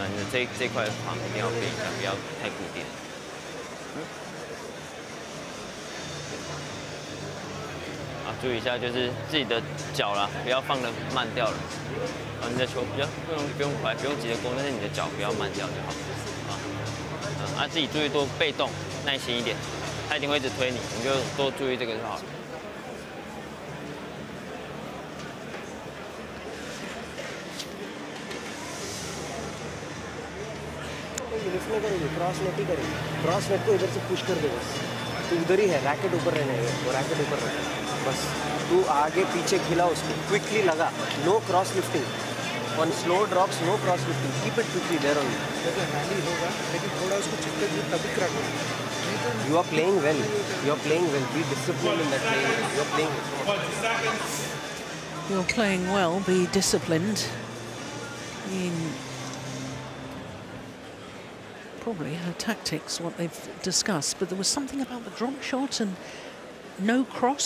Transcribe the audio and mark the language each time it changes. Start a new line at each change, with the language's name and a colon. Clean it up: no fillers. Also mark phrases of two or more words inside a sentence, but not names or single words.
Chinese: 你的这块防一定要变一下，不要太固定。啊，注意一下，就是自己的脚啦，不要放的慢掉了。啊，你的球不用快，不用急着攻，但是你的脚不要慢掉就好。啊，自己注意多被动，耐心一点，他一定会一直推你，你就多注意这个就好了。
Hindi: लिफ्ट में करेंगे,
English: cross net
Hindi: ही करेंगे,
English: cross net
Hindi: को इधर से पुश कर दे बस, तो उधर ही है, रैकेट ऊपर रहने है, वो रैकेट ऊपर रहने बस, तू आगे पीछे खिला उसको, क्विकली लगा,
English: no cross lifting, on slow drops no cross lifting, keep it quickly there only.
Hindi: रैली होगा लेकिन थोड़ा उसको चिपके हुए तभी क्रैक होगा।
English: You are playing well, be disciplined in that playing, you are playing well. You're playing well, be disciplined in probably her tactics, what they've discussed, but there was something about the drop shot and no cross.